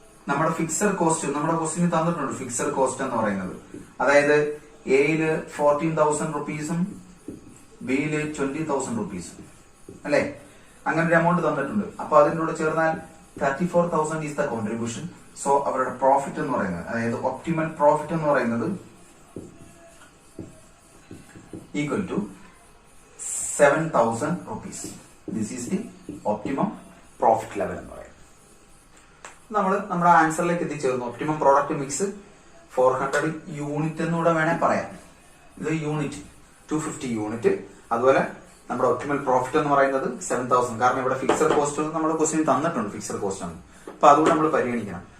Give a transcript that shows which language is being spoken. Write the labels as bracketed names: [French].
[Malayalam] നമ്മുടെ fixed cost നമ്മുടെ ക്വസ്റ്റിന് തന്നിട്ടുണ്ട്. ഫിക്സഡ് കോസ്റ്റ് എന്ന് പറയുന്നത് അതായത് എയില് 14,000 റുപ്പീസും ബിയില് 20,000 റുപ്പീസും അല്ലെ, അങ്ങനെ ഒരു എമൗണ്ട് തന്നിട്ടുണ്ട്. അപ്പൊ അതിന്റെ കൂടെ ചേർന്നാൽ 34,000 [English] Is the contribution. [Malayalam] സോ അവരുടെ പ്രോഫിറ്റ് എന്ന് പറയുന്നത്, അതായത് ഒപ്റ്റിമൽ പ്രോഫിറ്റ് എന്ന് പറയുന്നത് equal to 7,000 rupees. [English] This is the optimum profit level [Malayalam] എന്ന് പറയുന്നത്. നമ്മൾ നമ്മുടെ ആൻസറിലേക്ക് എത്തിച്ചേർന്നു. ഒപ്റ്റിമം പ്രോഡക്റ്റ് മിക്സ് 400 യൂണിറ്റ് എന്നൂടെ വേണേ പറയാം. ഇത് യൂണിറ്റ് 250 യൂണിറ്റ്. അതുപോലെ നമ്മുടെ ഒപ്റ്റിമൽ പ്രോഫിറ്റ് എന്ന് പറയുന്നത് 7,000. കാരണം ഇവിടെ ഫിക്സഡ് കോസ്റ്റ് നമ്മുടെ ക്വസ്റ്റ്യൻ തന്നിട്ടുണ്ട്, ഫിക്സഡ് കോസ്റ്റ് ആണ്. അപ്പൊ അതുകൂടെ നമ്മൾ പരിഗണിക്കണം.